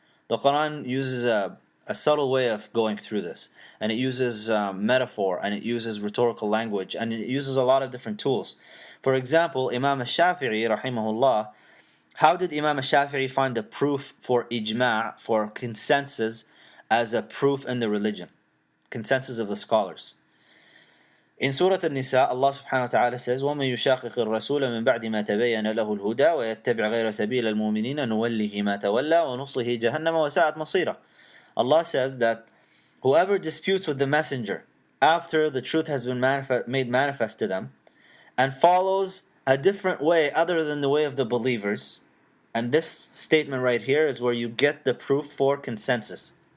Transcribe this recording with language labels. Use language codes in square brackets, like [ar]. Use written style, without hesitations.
[en] The Quran uses a subtle way of going through this, and it uses metaphor, and it uses rhetorical language, and it uses a lot of different tools. For example, Imam Al-Shafi'i rahimahullah, how did Imam Al-Shafi'i find the proof for ijma', for consensus, as a proof in the religion? Consensus of the scholars. In Surah An-Nisa, Allah subhanahu wa ta'ala says, [ar] وَمَن يُشَاقِقِ الرَّسُولَ مِن بَعْدِ مَا تَبَيَّنَ لَهُ الْهُدَى وَيَتَّبِعْ غَيْرَ سَبِيلِ الْمُؤْمِنِينَ نُوَلِّهِ مَا تَوَلَّى وَنُصْلِهِ جَهَنَّمَ وَسَاءَتْ مَصِيرًا. [en] Allah says that whoever disputes with the messenger after the truth has been made manifest to them, and follows a different way other than the way of the believers, and this statement right here is where you get the proof for consensus.